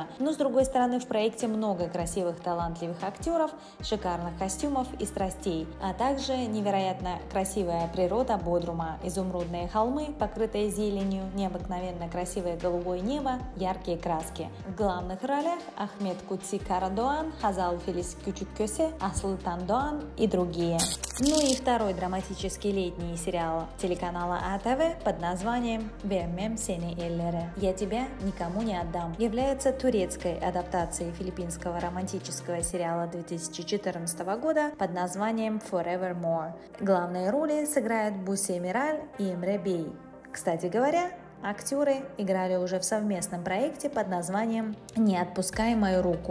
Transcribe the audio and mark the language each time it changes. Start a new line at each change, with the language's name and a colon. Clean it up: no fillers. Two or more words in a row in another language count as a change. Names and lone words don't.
Russian: Но с другой стороны, в проекте много красивых, талантливых актеров, шикарных костюмов и страстей, а также невероятно красивая природа Бодрума, изумрудные холмы, покрытые зеленью, необыкновенно красивое голубое небо, яркие краски. В главных ролях Ахмед Кутси Карадур Doğan, Hazal Filiz Küçükköse, Aslı Doğan и другие. Ну и второй драматический летний сериал телеканала АТВ под названием «Vermem seni ellere» «Я тебя никому не отдам» является турецкой адаптацией филиппинского романтического сериала 2014 года под названием «Forevermore». Главные роли сыграют Бусе Мираль и Эмре Бей. Кстати говоря, актеры играли уже в совместном проекте под названием «Не отпускай мою руку».